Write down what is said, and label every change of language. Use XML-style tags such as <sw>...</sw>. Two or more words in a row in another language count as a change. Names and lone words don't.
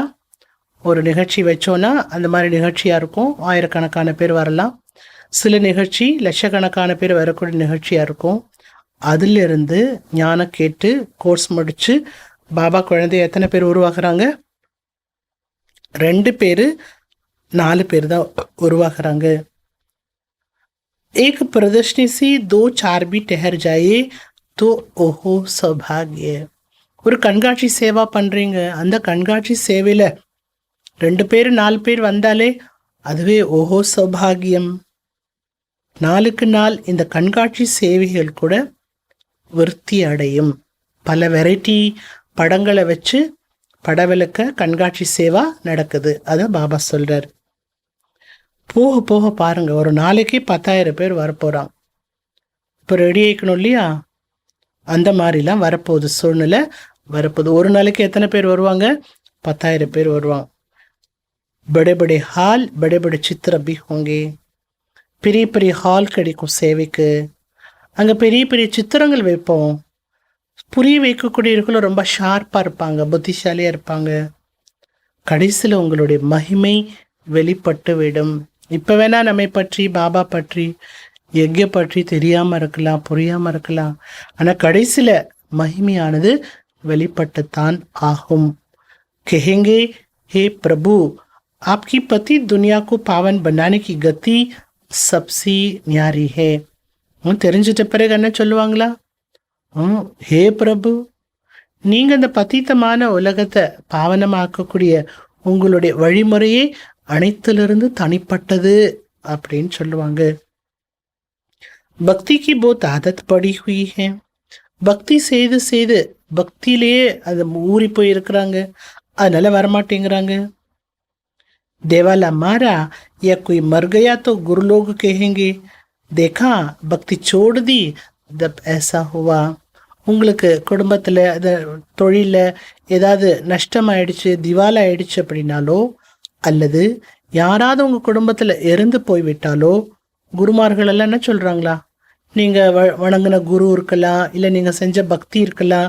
<ta>ஒரு நிகழ்ச்சி வச்சோன்னா அந்த மாதிரி நிகழ்ச்சியாக இருக்கும், ஆயிரக்கணக்கான பேர் வரலாம். சில நிகழ்ச்சி லட்சக்கணக்கான பேர் வரக்கூடிய நிகழ்ச்சியாக இருக்கும். அதிலிருந்து ஞானம் கேட்டு கோர்ஸ் முடித்து பாபா குழந்தை எத்தனை பேர் உருவாக்குறாங்க? 2 பேர் 4 பேர் தான் உருவாக்குறாங்க.</ta> <hi>एक प्रदर्शनी से 2-4 भी ठहर जाए तो ओहो सौभाग्य.</hi> <ta>ஒரு கண்காட்சி சேவா பண்ணுறீங்க, அந்த கண்காட்சி சேவையில் 2 பேர் 4 பேர் வந்தாலே அதுவே ஓஹோ சௌபாகியம். நாளுக்கு நாள் இந்த கண்காட்சி சேவைகள் கூட விருத்தி அடையும். பல வெரைட்டி படங்களை வச்சு படவிளக்க கண்காட்சி சேவா நடக்குது. அதை பாபா சொல்றார். போக போக பாருங்க, ஒரு நாளைக்கு 10,000 பேர் வரப்போறாங்க. இப்போ ரெடி ஆயிக்கணும் இல்லையா? அந்த மாதிரிலாம் வரப்போகுது, சூழ்நிலை வரப்போகுது. ஒரு நாளைக்கு எத்தனை பேர் வருவாங்க? 10,000 பேர் வருவாங்க.</ta> <hi>बड़े बड़े हाल, बड़े बड़े चित्र भी होंगे.</hi> <ta>பெரிய பெரிய ஹால் கிடைக்கும் சேவைக்கு. அங்கே பெரிய பெரிய சித்திரங்கள் வைப்போம். புரிய வைக்கக்கூடியவர்களும் ரொம்ப ஷார்ப்பாக இருப்பாங்க, புத்திசாலியாக இருப்பாங்க. கடைசியில் உங்களுடைய மகிமை வெளிப்பட்டு விடும். இப்போ வேணா நம்மை பற்றி, பாபா பற்றி, யக்ய பற்றி தெரியாமல் இருக்கலாம், புரியாமல் இருக்கலாம். ஆனால் கடைசியில் மகிமையானது வெளிப்பட்டுத்தான் ஆகும்.</ta> <hi>கஹேங்கே हे प्रभु आपकी पति दुनिया को पावन बनाने की गति सबसे न्यारी है.</hi> <ta>தெரிஞ்சிட்ட பிறகு என்ன சொல்லுவாங்களா? ஹே பிரபு, நீங்க இந்த பதீத்தமான உலகத்தை பாவனமாக்கக்கூடிய உங்களுடைய வழிமுறையே அனைத்திலிருந்து தனிப்பட்டது அப்படின்னு சொல்லுவாங்க.</ta> <hi>भक्ति की बहुत आदत पड़ी हुई है.</hi> <ta>பக்தி செய்து செய்து பக்தியிலேயே அது ஊறி போய் இருக்கிறாங்க, அதனால வரமாட்டேங்கிறாங்க.</ta> <hi>देवाला मारा या कोई मर गया तो गुरु लोग कहेंगे देखा பக்தி छोड़ दी जब ऐसा हुआ.</hi> <ta>உங்களுக்கு குடும்பத்தில் தொழிலில் ஏதாவது நஷ்டமாயிடுச்சு, திவாலாயிடுச்சு அப்படின்னாலோ, அல்லது யாராவது உங்கள் குடும்பத்தில் இறந்து போய்விட்டாலோ, குருமார்கள் எல்லாம் என்ன சொல்கிறாங்களா? நீங்கள் வணங்கின குரு இருக்கலாம், இல்லை நீங்கள் செஞ்ச பக்தி இருக்கலாம்.</ta>